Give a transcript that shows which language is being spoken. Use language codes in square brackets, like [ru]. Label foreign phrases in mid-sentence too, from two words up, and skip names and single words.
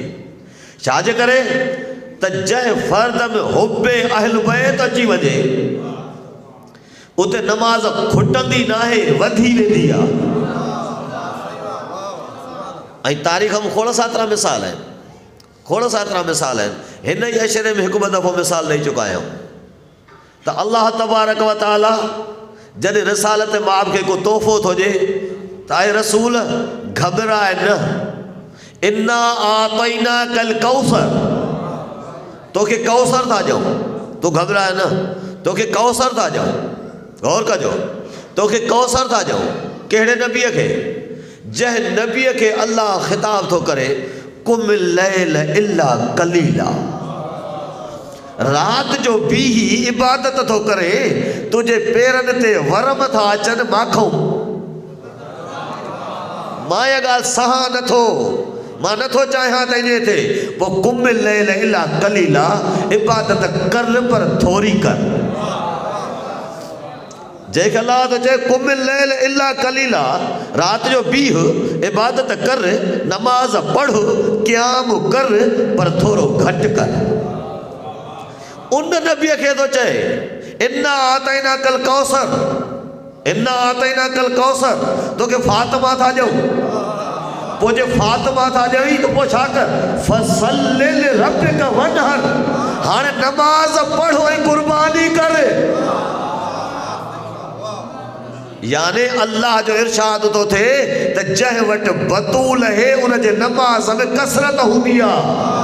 [sd] छाजे करे त जंहिं फ़र्द में हुब्बे अहल बैत अची वञे उते नमाज़ खुटंदी नाहे, वधी वेंदी आहे। ऐं तारीख़ में खोड़ सातरा मिसाल आहिनि, खोड़ सातरा मिसाल आहिनि। हिन ई अशरे में हिकु ॿ दफ़ो मिसाल ॾेई चुका आहियूं त अल्लाह [ar] تبارك وتعالى [sd] जॾहिं रिसालत माब खे को तोहफ़ो थो ॾिए त आहे रसूल घबराए न, [ar] إنا أعطيناك الكوثر, [sd] तोखे कौसर था ॾियूं, तूं घबराए न, तोखे कौसर था ॾियूं। गौर कजो, तोखे कौसर था ॾियूं। कहिड़े नबीअ खे? जंहिं नबीअ खे अल्लाह ख़िताब थो करे [ar] قم الليل إلا قليلا, [sd] रात जो बीही इबादत थो करे, तुझे पेरनि ते वरम था अचनि माखूं। मां इहा ॻाल्हि सहा नथो, मां नथो चाहियां त ईअं थिए। [ar] पोइ قم الليل إلا قليلا, [sd] इबादत कर पर थोरी कर। जंहिंखे अल्लाह थो चए [ar] قم الليل إلا قليلا, [sd] रात जो बीह इबादत कर, नमाज पढ़, क़याम कर पर थोरो घटि कर। उन नबीअ खे थो चए [ar] إنا أعطيناك الكوثر, إنا أعطيناك الكوثر, [sd] तोखे फातिमा था ॾियूं। पोइ जे फातिमा था ॾियई त पोइ छा कर? [ar] فصل لربك وانحر, [sd] हाणे नमाज पढ़ ऐं कुर्बानी कर। यानी अल्लाह जो इरशाद तो थे त जंहिं वटि बतूल है उनजे नमाज में कसरत हूंदी आहे।